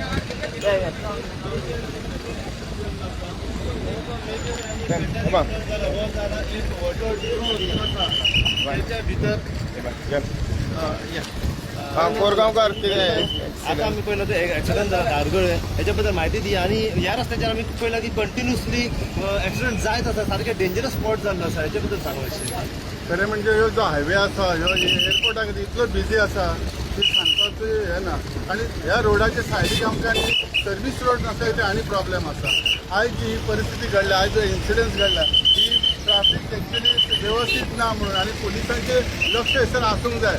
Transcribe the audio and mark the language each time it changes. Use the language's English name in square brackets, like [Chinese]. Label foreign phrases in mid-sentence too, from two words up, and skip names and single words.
[Marathi] कोरगावकर आता आम्ही पहिलं तर ॲक्सिडेंट झाला दारगळ आहे याच्याबद्दल माहिती दी आणि या रस्त्याच्या आम्ही पहिला की कंटिन्युअसली ॲक्सिडेंट जायत असा सारखे [English] dangerous spot [Marathi] झालं असा याच्याबद्दल सांगायचं. [Konkani] खरें म्हणजे ह्यो जो हायवे आसा ह्यो एअरपोर्टाक इतलो बिजी आसा की सांगपाचो हे ना. आनी ह्या रोडाच्या सायडीक आमकां सर्वीस रोड आसा ते आनी प्रॉब्लेम आसा. आयज जी परिस्थिती घडल्या, आयज जो इन्सिडंट घडला ही [English] traffic actually [Konkani] व्यवस्थीत ना म्हणून आनी पुलिसांचे लक्ष हेसर आसूंक जाय.